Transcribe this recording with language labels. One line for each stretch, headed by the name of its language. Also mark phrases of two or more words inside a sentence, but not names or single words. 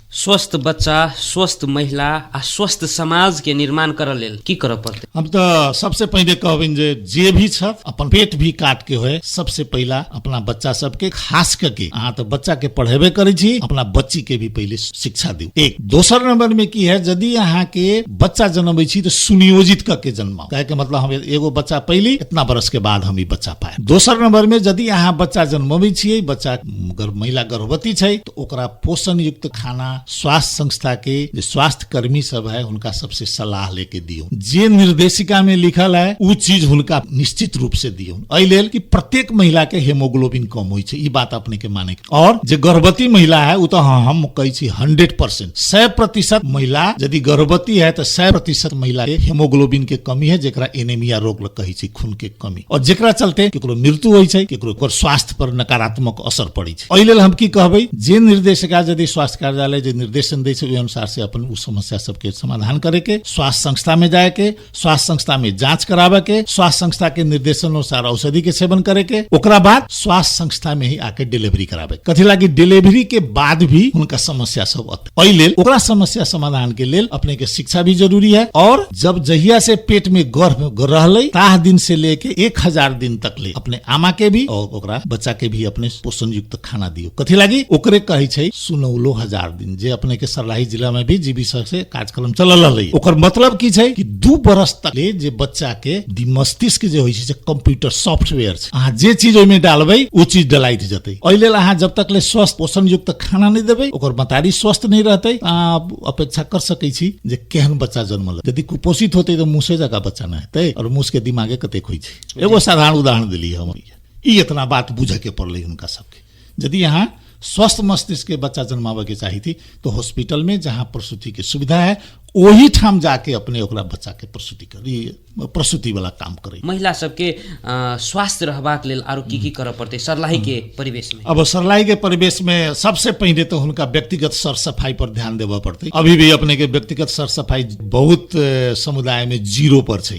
Maithili: स्वस्थ बच्चा, स्वस्थ महिला आ स्वस्थ समाज के निर्माण करऽ लेल की करऽ पड़तै? हम तो सबसे पहले कहबिन जे भी छ अपन पेट भी काट के होय, सबसे पहला अपना बच्चा सबके खास करके अहाँ तो बच्चा के पढ़ेबे करै छी, अपना बच्ची के भी पहले शिक्षा दियौ। एक दोसर नंबर में की है, यदि अहाँ के बच्चा जन्मै छी तो सुनियोजित करके जन्माओ, कहे के मतलब हम एगो बच्चा पहली इतना बरस के बाद हम ई बच्चा पाए। दोसर नंबर में यदि अहाँ बच्चा जन्मबै छियै, बच्चा महिला गर्भवती छै तो ओकरा पोषण युक्त खाना स्वास्थ्य संस्था के जे स्वास्थ्य कर्मी सब है उनका सबसे सलाह लेके दियो, जे निर्देशिका में लिखल है उ चीज हुनका निश्चित रूप से दियो। एहि लेल कि प्रत्येक महिला के हेमोग्लोबिन कम होइ छै, ई बात अपने के माने के। और जे गर्भवती महिला है उ तो हम कहै छी 100% 100% महिला यदि गर्भवती है तो 100% महिला के हेमोग्लोबिन के कमी है, जेकरा एनीमिया रोग कहै छै, खून के कमी, और जेकरा चलते केकरो मृत्यु होइ छै, केकरो ओकर स्वास्थ्य पर नकारात्मक असर पड़ै छै। एहि लेल हम की कहबै, जे निर्देशिका यदि स्वास्थ्य कार्यालय जे निर्देशन दै छै ओहि अनुसार से अपन उ समस्या सबके समाधान करे के, स्वास्थ्य संस्था में जाए के, स्वास्थ्य संस्था में जांच करावे के, स्वास्थ्य संस्था के निर्देशन अनुसार औषधि के सेवन करे के, ओकरा बाद स्वास्थ्य संस्था में ही आके डिलीवरी करावे। कथी लागी डिलीवरी के बाद भी उनका समस्या सब अत, एहि लेल ओकरा समस्या समाधान के लेल अपने के शिक्षा भी जरूरी है। और जब जहिया से पेट में गर्भ रहलै ताह दिन से लेके 1000 दिन तक ले अपने आमा के भी और ओकरा बच्चा के भी अपने पोषण युक्त खाना दियो। कथी लागी ओकरे कहै छै 16,000 दिन, जे अपने के सर्लाही जिला में भी जीविका से कार्यक्रम चलल रहलै। ओकर मतलब की छै कि 2 बरस तक ले जे बच्चा के मस्तिष्क जे होइ छै
English: computer software
Maithili: छै, अहाँ जे चीज ओहि में डालबै ओ चीज डलाइत जेतै। एहि लेल अहाँ जब तक ले स्वस्थ पोषण युक्त खाना नहीं देबै, ओकर मतारी स्वस्थ नहीं रहतै, अहाँ अपेक्षा कर सकै छी जे केहन बच्चा जन्मल। यदि कुपोषित होतै तो मुसे जका बच्चा न हेतै, और मुस के दिमागे कतेक होइ छै। एगो साधारण उदाहरण देली हम, ई इतना बात बुझे के पड़लै हुनका सबके। यदि यहाँ स्वस्थ मस्तिष्क के बच्चा जन्मावे के चाही थी तो हॉस्पिटल में जहाँ प्रसूति के सुविधा है ओही ठाम जाके अपने ओकरा बच्चा के प्रसूति करी, प्रसूति वाला काम करे। महिला सबके स्वास्थ्य रहबाक लेल आरो की करऽ पड़तै सर्लाही के परिवेश में? अब सर्लाही के परिवेश में सबसे पहले तो हुनका व्यक्तिगत सर सफाई पर ध्यान देबऽ पड़तै। अभी भी अपने के व्यक्तिगत सर सफाई बहुत समुदाय में 0 पर छै।